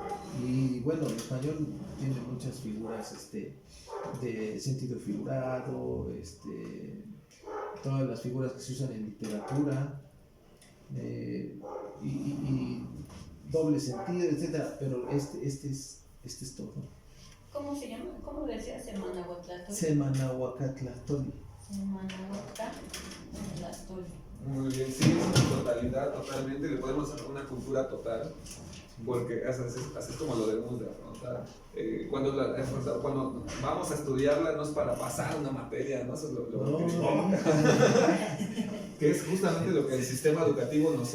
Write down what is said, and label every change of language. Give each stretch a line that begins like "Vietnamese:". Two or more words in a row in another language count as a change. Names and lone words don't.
Spanish: Y bueno, el español tiene muchas figuras de sentido figurado, todas las figuras que se usan en literatura, y doble sentido, etcétera, pero este es todo. ¿Cómo se llama? ¿Cómo decía Semanahuatlactoli? Semanahuacatlactoli. Semanahuatlactoli. Muy bien, sí, es una totalidad, totalmente. Le podemos hacer una cultura total, porque así es como lo debemos de afrontar. Cuando vamos a estudiarla, no es para pasar una materia, ¿no? Eso es lo que es justamente lo que el sistema educativo nos